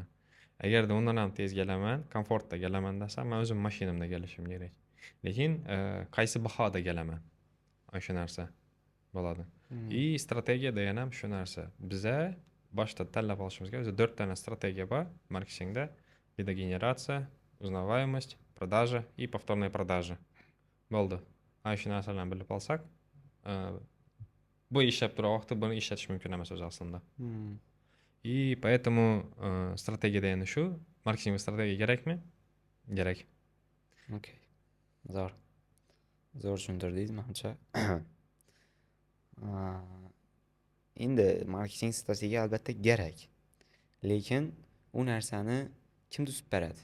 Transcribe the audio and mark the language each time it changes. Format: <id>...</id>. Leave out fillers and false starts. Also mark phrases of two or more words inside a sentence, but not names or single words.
<uz>Agarda undan ham tez kelaman, komfortda kelaman desam, men o'zim mashinamda kelishim kerak. Lekin qaysi bahoda kelaman? O'sha narsa bo'ladi. Strategiya degan ham shu narsa. Biza boshda tanlab olishimiz kerak. O'zi 4 ta strategiya bor marketingda:</uz> <ru>лидогенерация, узнаваемость, продажа и повторная продажа.</ru> <uz>Bo'ldi. Shu narsalarni bilib olsak, bu ishlab turgan vaqtda buni ishlatish mumkin emas o'zi aslida.</uz> <ru>И поэтому</ru> <uz>strategiya degani shu. Marketing va strategiya kerakmi? Kerak. Okay. Zo'r tushuntirdingiz, menimcha. Endi marketing strategiya albatta kerak. Lekin u narsani kim tuzib beradi?</uz>